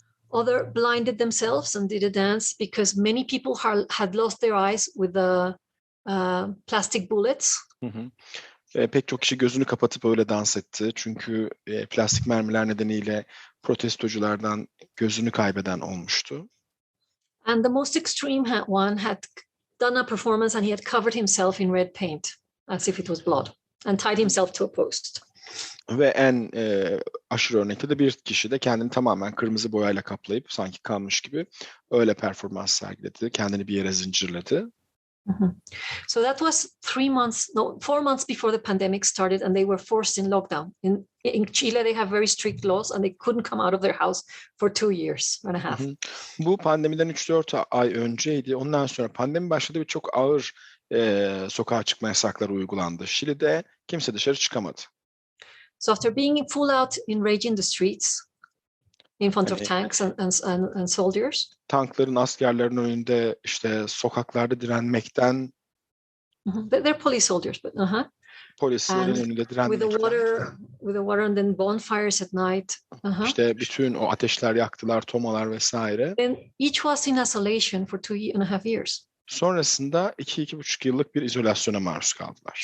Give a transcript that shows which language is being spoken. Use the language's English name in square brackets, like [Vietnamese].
[English] Other blinded themselves and did a dance because many people had lost their eyes with the plastic bullets. [Turkish] Pek çok kişi gözünü kapatıp öyle dans etti. Çünkü plastik mermiler nedeniyle protestoculardan gözünü kaybeden olmuştu. [English] And the most extreme one had done a performance and he had covered himself in red paint as if it was blood and tied himself to a post. [Turkish] Ve en aşırı örnekte de bir kişi de kendini tamamen kırmızı boyayla kaplayıp sanki kanmış gibi öyle performans sergiledi. Kendini bir yere zincirledi. [English] So that was 4 months before the pandemic started and they were forced in lockdown. In Chile they have very strict laws and they couldn't come out of their house for 2 years and a half. [Turkish] Bu pandemiden 3-4 ay önceydi. Ondan sonra pandemi başladı ve çok ağır sokağa çıkma yasakları uygulandı. Şili'de kimse dışarı çıkamadı. [English] So after being full out in rage in the streets, in front of tanks and soldiers. [Turkish] Tankların, askerlerin önünde işte sokaklarda direnmekten. [English] They're police soldiers, but [Turkish] Polislerin önünde direnmekten. [English] With the water and then bonfires at night. [Turkish] İşte bütün o ateşler yaktılar, tomalar vesaire. [English] Then each was in isolation for 2.5 years. [Turkish] Sonrasında 2-2,5 yıllık bir izolasyona maruz kaldılar.